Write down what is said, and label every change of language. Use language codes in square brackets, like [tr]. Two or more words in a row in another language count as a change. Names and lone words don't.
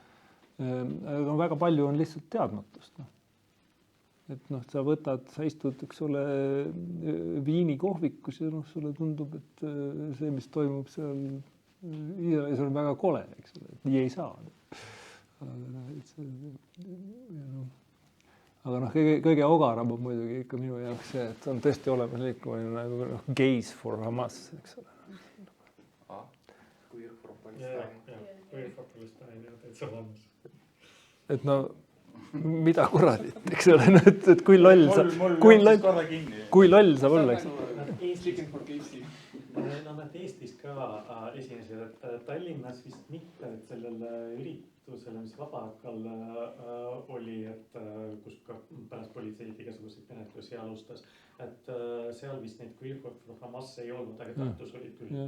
[et] Aga väga palju on lihtsalt teadmatust. Et sa istud, eks ole, Viini kohvikus ja sulle tundub, et see, mis toimub seal Iisraelis on väga kole, eks ole, et nii ei saa. Aga kõige ogaram on muidugi ikka minu jaoks see, et on tõesti olemas liikumine nagu Gays for Hamas, eks ole. [en] Queer for Palestine. Queer for Palestine, [et] jah, täitsa olemas. Et mida kuradit, eks ole, et kui loll saab olla, eks. [en] Speaking for Casey. [et] Nad Eestis ka esinesid, et Tallinnas vist mitte, et sellele üritusele, mis Vabakal oli, et kus ka pärast politseid igasuguseid menetlusi alustas, et seal vist neid Queer for Hamas ei olnud, aga Tartus olid küll.